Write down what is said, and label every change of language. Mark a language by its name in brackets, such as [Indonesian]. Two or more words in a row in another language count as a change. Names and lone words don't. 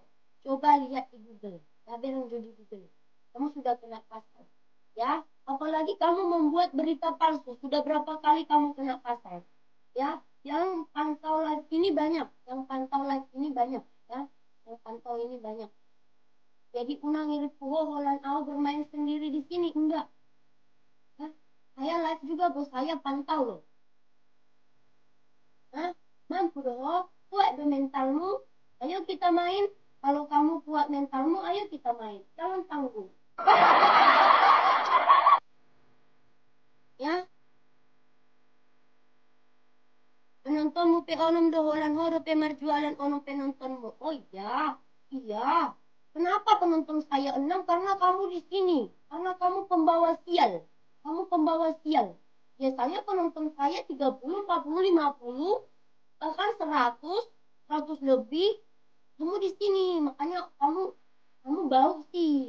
[Indonesian] Coba lihat di Google, ya bilang di Google. Kamu sudah kena pasal. Ya, apalagi kamu membuat berita palsu. Sudah berapa kali kamu kena pasal? Ya, yang pantau live ini banyak. Yang pantau live ini banyak. Ya, yang pantau ini banyak. Jadi [Batak Toba] unang irit holan [Indonesian] aku bermain sendiri di sini enggak. Ya, saya live juga bos, saya pantau loh. Hah? Mampu dong. Kuat deh mentalmu. Ayo kita main. Kalau kamu kuat mentalmu, ayo kita main. Jangan tanggung. Ya. [Batak Toba] Penontonmu pe onom doholan horo pe marjualan onom penontonmu. [Indonesian] Oh iya. Iya. Kenapa penonton saya 6? Karena kamu di sini. Karena kamu pembawa sial. Kamu pembawa sial. Biasanya penonton saya 30, 40, 50, bahkan 100, 100 lebih. Kamu di sini. Makanya kamu bau sih.